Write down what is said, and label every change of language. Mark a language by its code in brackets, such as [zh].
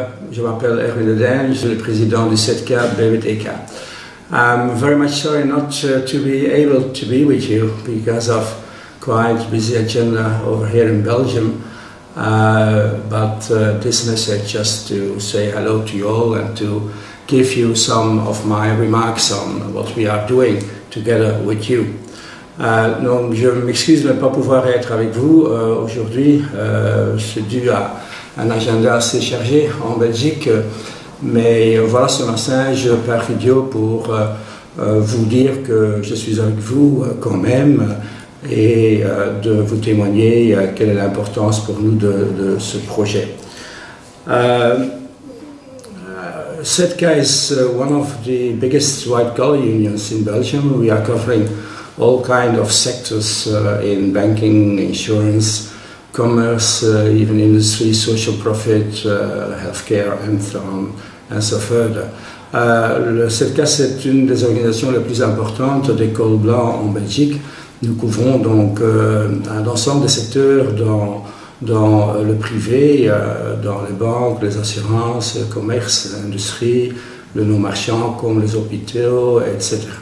[fr] Je m'appelle Erwin de Deen, je suis le président du ZK BWTK. [en] I'm very much sorry not to be able to be with you because of quite busy agenda over here in Belgium. But this message just to say hello to you all and to give you some of my remarks on what we are doing together with you. [fr] Donc je m'excuse de ne pas pouvoir être avec vous aujourd'hui. C'est dû à un agenda assez chargé en Belgique. Mais voilà, ce message par vidéo pour vous dire que je suis avec vous quand même et de vous témoigner quelle est l'importance pour nous de ce projet. [en] ZK is one of the biggest white-collar unions in Belgium. We are covering all kinds of sectors in banking, insurance, commerce, even industry, social profit, healthcare, and so on and so further. [fr] Le ZK, c'est une des organisations les plus importantes des cols blancs en Belgique. Nous couvrons donc un ensemble de secteurs dans le privé, dans les banques, les assurances, le commerce, l'industrie, le non-marchand comme les hôpitaux, etc.